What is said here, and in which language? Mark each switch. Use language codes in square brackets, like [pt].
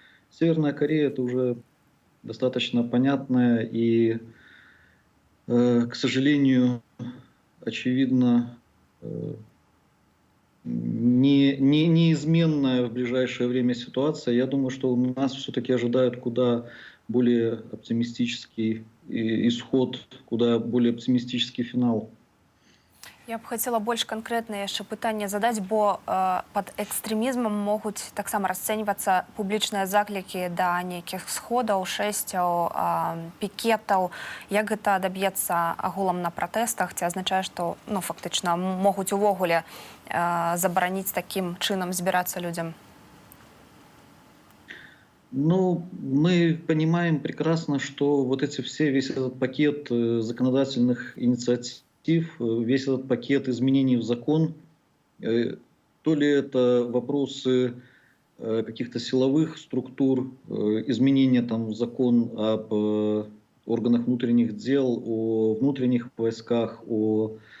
[ru] Северная Корея — это уже достаточно понятная и, к сожалению, очевидно, неизменная в ближайшее время ситуация. Я думаю, что нас все-таки ожидает куда более оптимистический исход, куда более оптимистический финал. [be] Я б хацела больш канкрэтнае яшчэ пытанне задаць, бо пад экстрэмізмам могуць таксама расцэньвацца публічныя заклікі да нейкіх сходаў, шэсцяў, пікетаў. Як гэта адаб'ецца агулам на пратэстах? Ці азначае, што фактычна могуць увогуле забараніць такім чынам збірацца людзям? [ru] Ну, мы понимаем прекрасно, что вот весь этот пакет законодательных инициатив, весь этот пакет изменений в закон, то ли это вопросы каких-то силовых структур, изменения там в закон об органах внутренних дел, о внутренних войсках, о